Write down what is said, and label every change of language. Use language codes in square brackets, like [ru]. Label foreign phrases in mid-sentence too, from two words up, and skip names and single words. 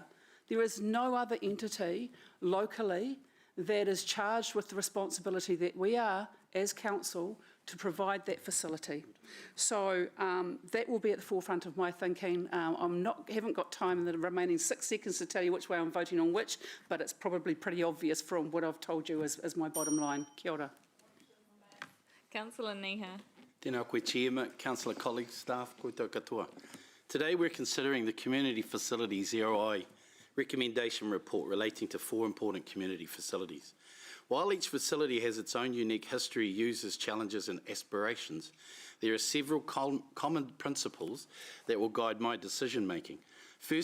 [en] There is no other entity locally that is charged with the responsibility that we are as council to provide that facility. So that will be at the forefront of my thinking. Haven't got time in the remaining 6 seconds to tell you which way I'm voting on which, but it's probably pretty obvious from what I've told you as my bottom line. [mi] Kia ora. [en] Councillor Niha. [mi] Tēnā koe [en] Chairman, Councillor colleagues, staff, [mi] koutou katoa. [en] Today we're considering the Community Facilities ROI recommendation report relating to 4 important community facilities. While each facility has its own unique history, uses, challenges and aspirations, there are several common principles that will guide my decision making.